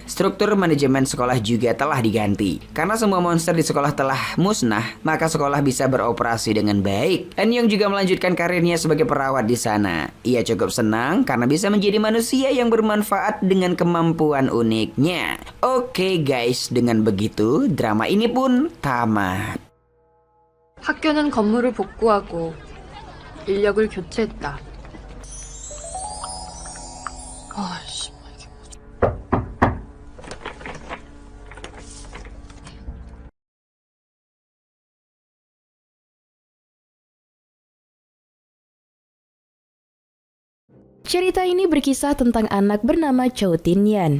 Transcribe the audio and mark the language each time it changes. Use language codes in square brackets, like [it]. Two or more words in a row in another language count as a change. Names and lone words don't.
[id] Struktur manajemen sekolah juga telah diganti. Karena semua monster di sekolah telah musnah, maka sekolah bisa beroperasi dengan baik. Eunyoung juga melanjutkan karirnya sebagai perawat di sana. Ia cukup senang karena bisa menjadi manusia yang bermanfaat dengan kemampuan uniknya. Oke guys, dengan begitu drama ini pun tamat. [ko] 학교는 건물을 복구하고 인력을 교체했다. 아씨. [id] Cerita ini berkisah tentang anak bernama Chow Tin-yan.